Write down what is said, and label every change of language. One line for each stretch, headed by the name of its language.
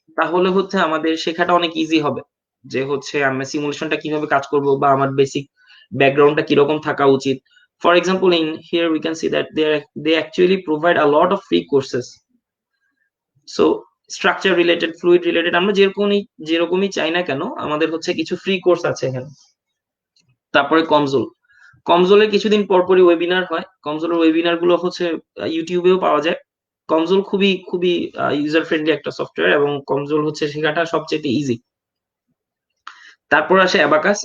Bangla: তাহলে হচ্ছে আমাদের শেখাটা অনেক ইজি হবে, যে হচ্ছে আমরা সিমুলেশনটা কিভাবে কাজ করব বা আমার বেসিক ব্যাকগ্রাউন্ডটা কিরকম থাকা উচিত।
English: For example, in here we can see that they actually provide a lot of free courses.
Bangla: So structure related, fluid related, আমরা যেরকমই চাই না কেন আমাদের হচ্ছে কিছু ফ্রি কোর্স আছে এখানে। তারপরে কমজোলের কিছুদিন পরপরই ওয়েবিনার হয়। কমজোলের ওয়েবিনার গুলো হচ্ছে ইউটিউবেও পাওয়া যায়, কনজোল খুবই খুবই ইউজার ফ্রেন্ডলি একটা সফটওয়্যার, এবং কনজোল হচ্ছে শেখাটা সবচেয়ে ইজি। তারপর আসে অ্যাবাকাস।